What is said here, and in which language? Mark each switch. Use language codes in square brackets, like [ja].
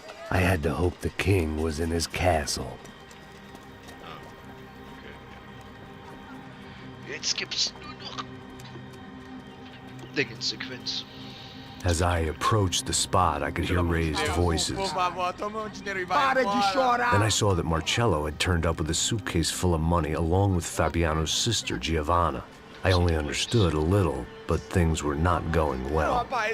[en] I had to hope the king was in his castle. [de] Jetzt gibt's nur noch Dingensequenz. [en] As I approached the spot, I could hear raised voices. Then I saw that Marcello had turned up with a suitcase full of money along with Fabiano's sister, Giovanna. I only understood a little, but things were not going well.